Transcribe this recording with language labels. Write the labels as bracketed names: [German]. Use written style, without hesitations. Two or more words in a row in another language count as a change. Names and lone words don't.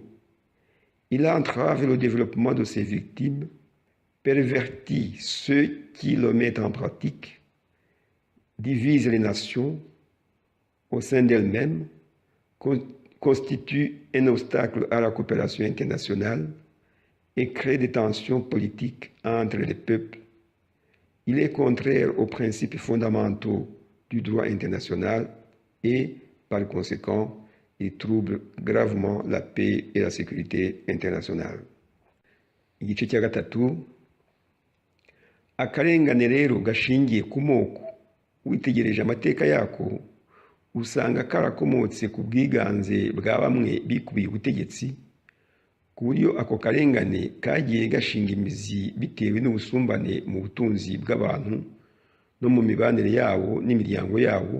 [French] Il entrave le développement de ces victimes, pervertit ceux qui le mettent en pratique, divise les nations au sein d'elles-mêmes, constitue un obstacle à la coopération internationale et crée des tensions politiques entre les peuples. Il est contraire aux principes fondamentaux du droit international et, par conséquent, il trouble gravement la paix et la sécurité internationale. [Kinyarwanda] Igice cya gatatu: akarengane rero gashingiye ku moko, witegereje amateka yako usanga karakomotse ku bwiganze bwa bamwe bikubiye ubutegetsi, ku buryo ako karengane kagiye gashinga imizi bitewe n'ubusumbane mu butunzi bw'abantu no mu mibanire yabo n'imiryango yabo.